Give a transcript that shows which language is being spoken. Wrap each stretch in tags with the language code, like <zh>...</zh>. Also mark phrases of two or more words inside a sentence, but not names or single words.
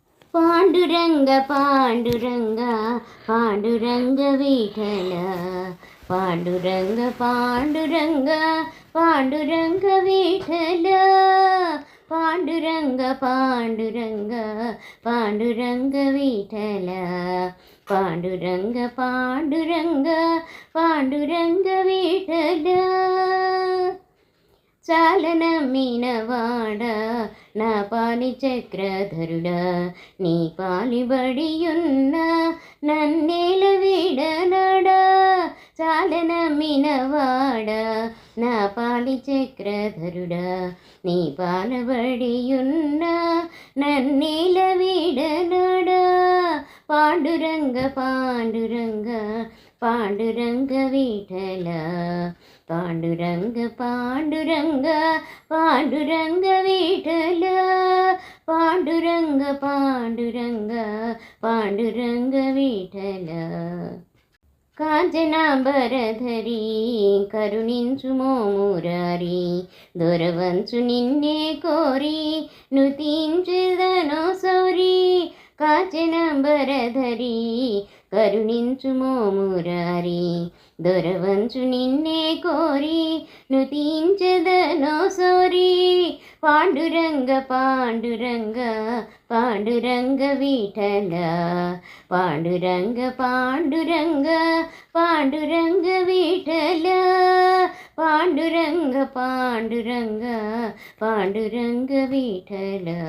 <mr>पांडुरंग पांडुरंग पांडुरंग विठ्ठल पांडुरंग पांडुरंग पांडुरंग विठ्ठल पांडुरंग पांडुरंग पांडुरंग विठ्ठल पांडुरंग पांडुरंग पांडुरंग विठ्ठल</mr> <te>చాలన మీనవాడ నా పాలి చక్రధరుడ నీ పాలిబడియున్న నన్నేల వీడనడ చాలన మీనవాడ నా పాలి చక్రధరుడ నీ పాలబడియున్న నన్నేల వీడనడ పాండురంగ పాండురంగ పాండురంగ విఠల पांडुरंग पांडुरंग पांडुरंग विठ्ठल पांडुरंग पांडुरंग पांडुरंग विठ्ठल కాంచనాంబరధరి కరుణించుమో మురారి దొరవంచు నిన్నే కోరి నుతించెదనో సౌరి కాంచనాంబరధరి కరుణించుమో మురారి దొరవంచు నిన్నే కోరి నుతించెదనో సౌరి పాండురంగ పాండురంగ పాండురంగ విఠల పాండురంగ పాండురంగ పాండురంగ విఠల పాండురంగ పాండురంగ పాండురంగ విఠల</te>